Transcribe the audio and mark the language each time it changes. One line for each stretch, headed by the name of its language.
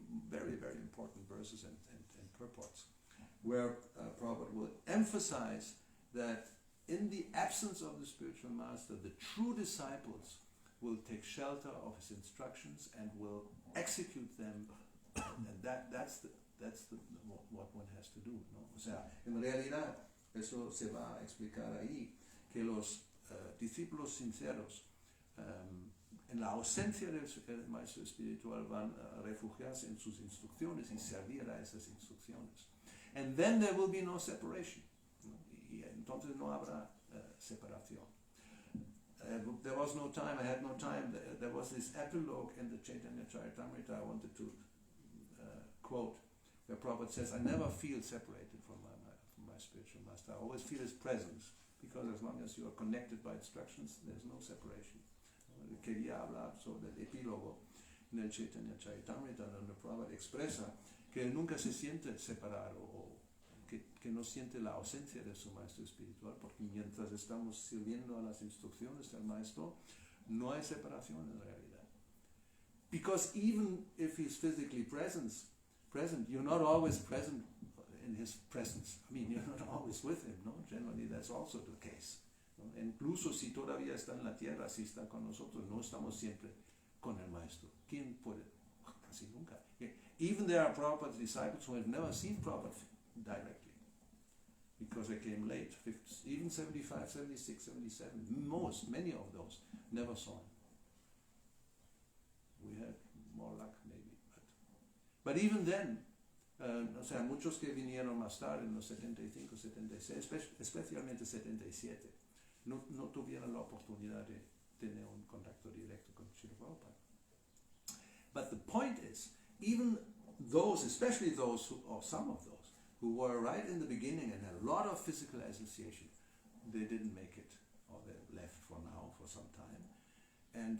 English: Very, very important verses and purports, where Prabhupada will emphasize that in the absence of the spiritual master, the true disciples will take shelter of his instructions and will execute them, and that's what one has to do, ¿no?
Spanish: O sea, en realidad, eso se va a explicar ahí, que los discípulos sinceros, en la ausencia del maestro espiritual, van a refugiarse en sus instrucciones y servir a esas instrucciones.
English: And then there will be no separation.
Spanish: Y entonces no habrá separación.
English: There was no time, I had no time. There was this epilogue in the Chaitanya Charitamrita I wanted to quote, where Prabhupada says, I never feel separated from my spiritual master. I always feel his presence, because as long as you are connected by instructions, there's no separation.
Spanish: Quería hablar sobre el epílogo en el Chaitanya Charitamrita, donde Prabhupada expresa que él nunca se siente separado o que no siente la ausencia de su maestro espiritual, porque mientras estamos sirviendo a las instrucciones del maestro, no hay separación en realidad.
English: Because even if he's physically present, you're not always present in his presence. I mean, you're not always with him, no? Generally, that's also the case.
Spanish: ¿No? Incluso si todavía está en la tierra, si está con nosotros, no estamos siempre con el maestro. ¿Quién puede? Casi nunca.
English: Even there are Prabhupada's disciples who have never seen Prabhupada directly, because they came late, even 75, 76, 77, many of those never saw him. We had more luck maybe. But even then,
Spanish: o sea, muchos que vinieron más tarde, en los 75, 76, especialmente 77, no tuvieron la oportunidad de tener un contacto directo con Srila Prabhupada.
English: But the point is, even those, especially those who, or some of those, who were right in the beginning and had a lot of physical association, they didn't make it, or they left for now, for some time. And